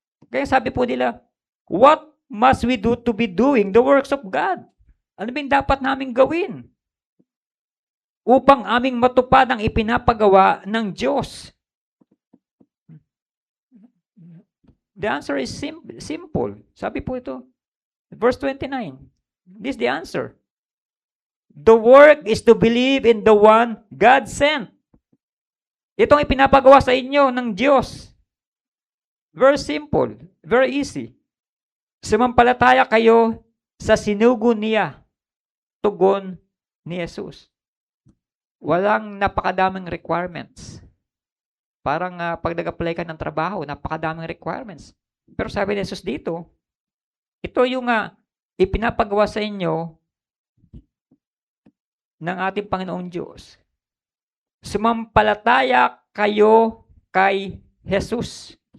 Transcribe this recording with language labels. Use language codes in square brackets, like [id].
[tl] Kaya sabi po nila, [en] what must we do to be doing the works of God? [tl] Ano ba yung dapat namin gawin? Upang aming matupad ang ipinapagawa ng Diyos. [en] The answer is simple. [tl] Sabi po ito, [en] verse 29. This is the answer. The work is to believe in the one God sent. [tl] Itong ipinapagawa sa inyo ng Diyos. [en] Very simple. Very easy. [tl] Sumampalataya kayo sa sinugo niya. Tugon ni Jesus. Walang napakadaming requirements. Parang pag nag-apply ka ng trabaho, napakadaming requirements. Pero sabi ni Jesus dito, ito yung ipinapagawa sa inyo ng ating Panginoong Diyos. Sumampalataya kayo kay Jesus.